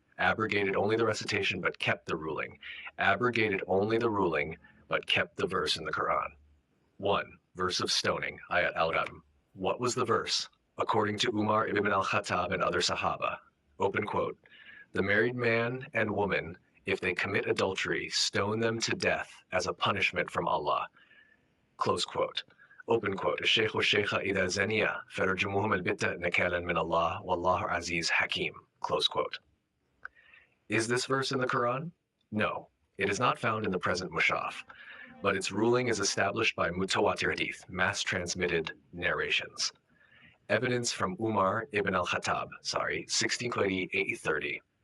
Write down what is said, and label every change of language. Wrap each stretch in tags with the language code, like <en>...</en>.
<en>Abrogated only the recitation but kept the ruling. Abrogated only the ruling but kept the verse in the Quran. 1. Verse of stoning, Ayat al-Gham. What was the verse? According to Umar ibn al-Khattab and other Sahaba. Open quote. The married man and woman, if they commit adultery, stone them to death as a punishment from Allah. Close quote. Open quote.</en> <ar>الشيخ والشيخة إذا زنيا فرجموهم البتة نكالا من الله والله عزيز حكيم.</ar> <en>Close quote. Is this verse in the Quran? No, it is not found in the present Mushaf, but its ruling is established by mutawatir hadith, mass-transmitted narrations. Evidence from Umar ibn al-Khattab, 16:830.</en>